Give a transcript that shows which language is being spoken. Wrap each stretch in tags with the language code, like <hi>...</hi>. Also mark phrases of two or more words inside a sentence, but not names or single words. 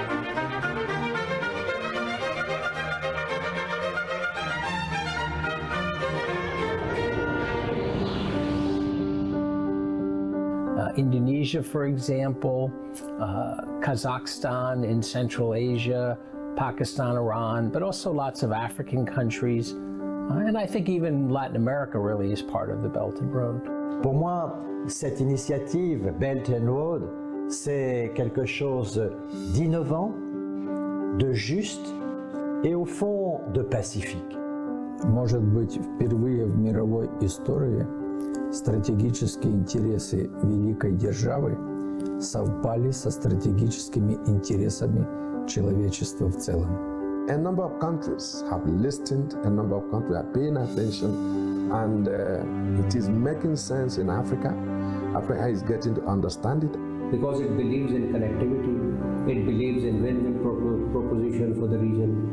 <en>Indonesia, for example, Kazakhstan in Central Asia, Pakistan, Iran, but also lots of African countries. And I think even Latin America really is part of the Belt and Road.</en> <fr>Pour moi, cette initiative Belt and Road, c'est quelque chose d'innovant, de juste et au fond de pacifique.</fr> <ru>Может быть, впервые в мировой истории стратегические интересы великой державы совпали со стратегическими интересами человечества в целом.</ru> <en>A number of countries have listened, a number of countries are paying attention, and it is making sense in Africa. Africa is getting to understand it. Because it believes in connectivity, it believes in win-win proposition for the region.</en>